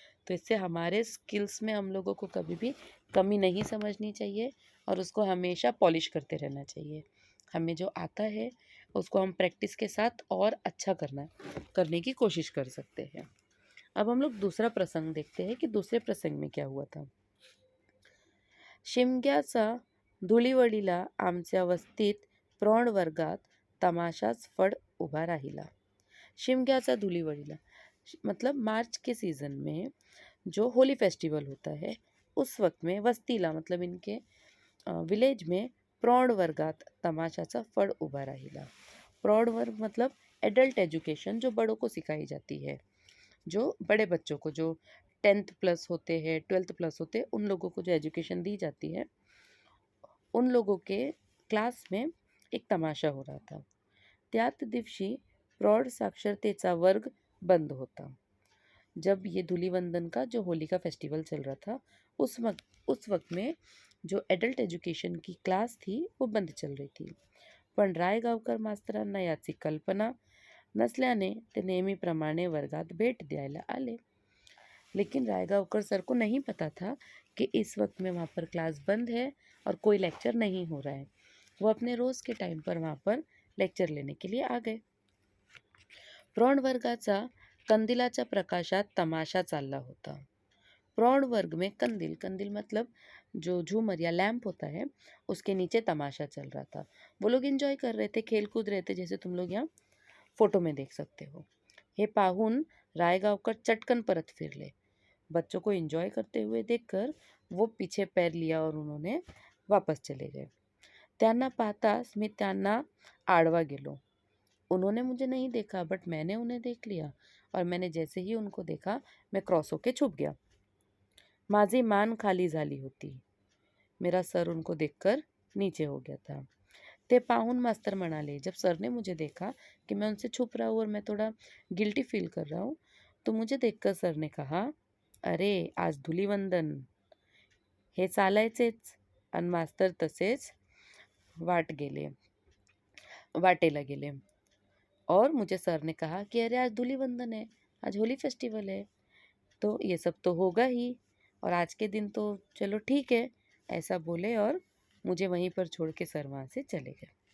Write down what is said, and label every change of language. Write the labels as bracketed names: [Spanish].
[Hindi] तो इससे हमारे स्किल्स में हम लोगों को कभी भी कमी नहीं समझनी चाहिए और उसको हमेशा पॉलिश करते रहना चाहिए। हमें जो आता है उसको हम प्रैक्टिस के साथ और अच्छा करने की कोशिश कर सकते हैं। अब हम लोग दूसरा प्रसंग देखते हैं कि दूसरे प्रसंग में क्या हुआ था। [Marathi] शिमग्याचा धुळीवळीला आमच्या वस्तीत प्रौढ वर्गात तमाशाच फड उभा राहिला। [Hindi] शिमग्याचा धुळीवळीला मतलब मार्च के सीज़न में जो होली फेस्टिवल होता है उस वक्त में वस्तीला मतलब इनके विलेज में [Marathi] प्रौढ वर्गात तमाशाचा फळ उभा राहिला. [Hindi] प्रौढ वर्ग मतलब एडल्ट एजुकेशन, जो बड़ों को सिखाई जाती है, जो बड़े बच्चों को, जो 10th प्लस होते हैं, 12th प्लस होते हैं, उन लोगों को जो एजुकेशन दी जाती है, उन लोगों के क्लास में एक तमाशा हो रहा था. [Marathi] त्याच दिवशी प्रौढ साक्षरतेचा वर्ग बंद होता. [Hindi] जब ये धूलिवंदन का, जो होली का फेस्टिवल चल रहा था, उस वक्त में जो एडल्ट एज्युकेशन की क्लास थी वो बंद चल रही थी. [Marathi] पण रायगावकर मास्तरांना याची कल्पना नसल्याने ते नेहमीप्रमाणे वर्गात भेट द्यायला आले. [Hindi] लेकिन रायगावकर सर को नहीं पता था कि इस वक्त में वहाँ पर क्लास बंद है और कोई लेक्चर नहीं हो रहा है. वो अपने रोज़ के टाइम पर वहाँ पर लेक्चर लेने के लिए आ गए. [Marathi] प्रौढ वर्गाचा कंदिलाच्या प्रकाशात तमाशा चालला होता. [Hindi] प्रौढ वर्ग में कंदिल, कंदिल मतलब जो झूमर या लैंप होता है, उसके नीचे तमाशा चल रहा था. वो लोग एंजॉय कर रहे थे, खेल कूद रहे थे, जैसे तुम लोग यहाँ फोटो में देख सकते हो. [Marathi] हे पाहून रायगावकर चटकन परत फिरले. [Hindi] बच्चों को एंजॉय करते हुए देखकर वो पीछे पैर लिया और उन्होंने वापस चले गए. [Marathi] त्यांना पाहताच मी त्यांना आडवा गेलो. [Hindi] उन्होंने मुझे नहीं देखा, बट मैंने उन्हें देख लिया, और मैंने जैसे ही उनको देखा मैं क्रॉस होके छुप गया. [Marathi] माझी मान खाली झाली होती. [Hindi] मेरा सर उनको देखकर नीचे हो गया था. [Marathi] ते पाहून मास्तर म्हणाले, [Hindi] जब सर ने मुझे देखा कि मैं उनसे छुप रहा हूँ और मैं थोड़ा गिल्टी फील कर रहा हूँ, तो मुझे देखकर सर ने कहा, [Marathi] अरे आज धुलीवंदन, हे चालायचेच. आणि मास्तर तसेच वाटेला गेले. [Hindi] और मुझे सर ने कहा कि अरे आज धूलिवंदन है, आज होली फेस्टिवल है, तो ये सब तो होगा ही, और आज के दिन तो चलो ठीक है, ऐसा बोले और मुझे वहीं पर छोड़ के सर वहाँ से चले गए.